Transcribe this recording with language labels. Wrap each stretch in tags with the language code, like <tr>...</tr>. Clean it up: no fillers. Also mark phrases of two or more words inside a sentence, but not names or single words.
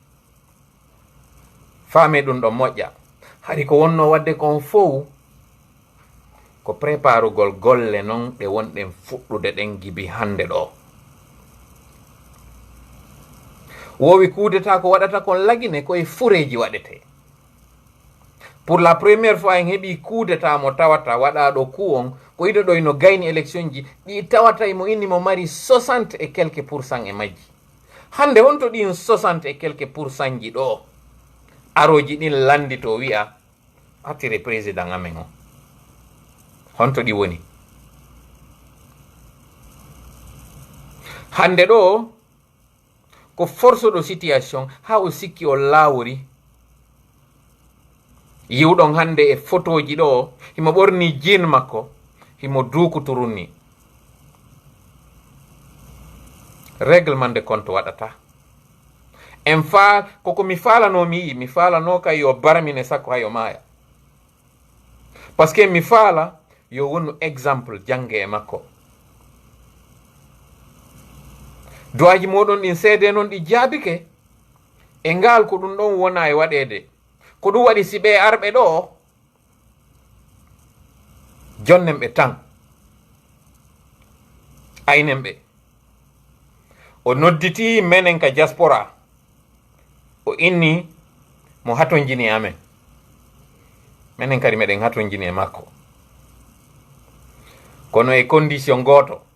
<ff>Faame ɗum ɗo moƴƴa, hari ko wonno wadde kon fof ko préparugol golle noon ɗe wonɗen fuɗɗude ɗen gibi hande ɗo. Wowi kudeta ko waɗata kon lagine koye fureji waɗete.</ff> <fr>Pour la première fois</fr> <ff>en heɓi kudeta mo tawata waɗaɗo coup on ko yiɗo ɗo no gayni élection ji ɗi tawata mo inni mo mari</ff> <fr>60 et quelques %</fr> <ff>e majji. Hande honto ɗin</ff> <fr>60 et quelques %</fr> <ff>ji ɗo aroji ɗin landi to wi'a attire président amen o, honto ɗi woni? Hande ɗo ko force ɗo situation ha o sikki o laawori yiwɗon hande e photoji ɗo himo ɓorni jean makko himo dukutorun ni</ff> <fr>règlement de compte</fr> <ff>waɗata en fa koko mi falanomi yi mi falano kay yo baramine sakko hayo maya</ff> <fr>parce que</fr> <ff>mi faala yo wonu exemple jange e makko duwaji moɗon ɗin seede noon ɗi jaabike e ngal ko ɗum ɗon wona e waɗede ko ɗum waɗi si ɓe arɓe ɗo jonnen ɓe tan aynen ɓe o nodditi menen ka diaspora o inni mo hatonjini amen menen kadi meɗen hatonjini e makko kono e condition goto</ff>